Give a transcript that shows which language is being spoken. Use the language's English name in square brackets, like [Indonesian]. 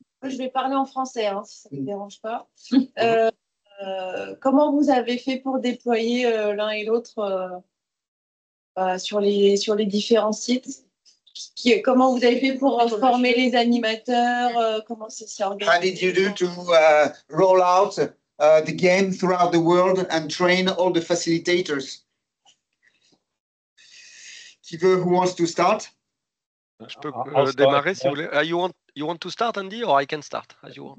[French] Je vais parler en français, si ça ne vous dérange pas. Comment vous avez fait pour déployer l'un et l'autre sur les différents sites? Comment vous avez fait pour former les animateurs? Comment ça s'est organisé? [English] How did you do to roll out the game throughout the world and train all the facilitators? Who wants to start? [French] Je peux démarrer si vous voulez. [English] You want to start, Andy, or I can start as you want?